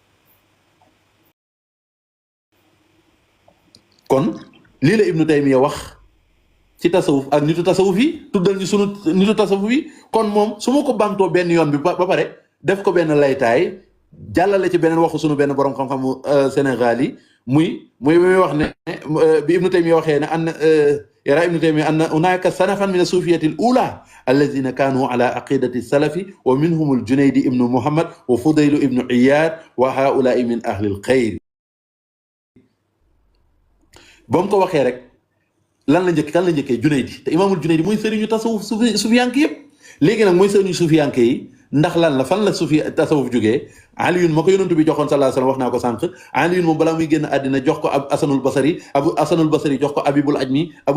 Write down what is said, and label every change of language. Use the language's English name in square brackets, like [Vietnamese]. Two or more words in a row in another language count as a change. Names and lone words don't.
[Wolof] kon lii la Ibnu Taymiya wax ci tasawuf ak nitu tasawuf yi tuddal ñu sunu nitu tasawuf yi kon moom su ma ko bamtoo benn yoon bi ba pare def ko benn laytaay jàllale ci beneen waxu sunu benn borom xam-xamu Sénégal yi muy wax ne bi Ibnu Taymiya waxee ne [Arabic] أن يرى ابن تيمية أن هناك صنفا من الصوفية الأولى الذين كانوا على عقيدة السلف ومنهم الجنيد بن محمد وفضيل بن عياض وهؤلاء من أهل الخير [Wolof] ba mu ko waxee rek lan la njëkkee Junaydi te imaamul Junaydi mooy sëriñu tasawuf sufiyanke yëpp léegi nag mooy sëriñu sufiyanke yi ndax lan la fan la tasawuf jógee Aliyun ma ko yonent bi joxoon [Arabic] صلى الله عليه وسلم [Wolof] wax naa ko sànq Aliyun moom balaa muy génn àddina jox ko Asanul Basri jox ko Abibul Ajmi